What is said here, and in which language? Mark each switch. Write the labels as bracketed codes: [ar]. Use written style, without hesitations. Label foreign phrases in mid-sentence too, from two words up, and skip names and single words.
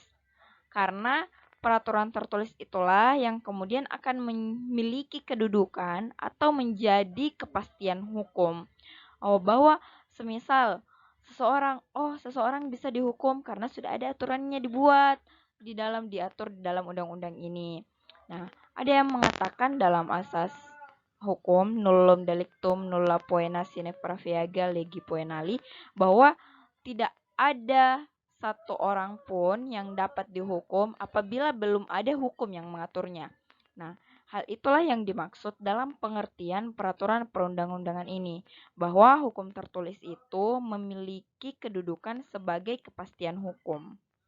[id] Karena peraturan tertulis itulah yang kemudian akan memiliki kedudukan atau menjadi kepastian hukum. Bahwa semisal seseorang bisa dihukum karena sudah ada aturannya dibuat diatur di dalam undang-undang ini. Nah, ada yang mengatakan dalam asas hukum [la] nullum delictum nulla poena sine praeviaga legi poenali [id] bahwa tidak ada satu orang pun yang dapat dihukum apabila belum ada hukum yang mengaturnya. Nah, hal itulah yang dimaksud dalam pengertian peraturan perundang-undangan ini, bahwa hukum tertulis itu memiliki kedudukan sebagai kepastian hukum.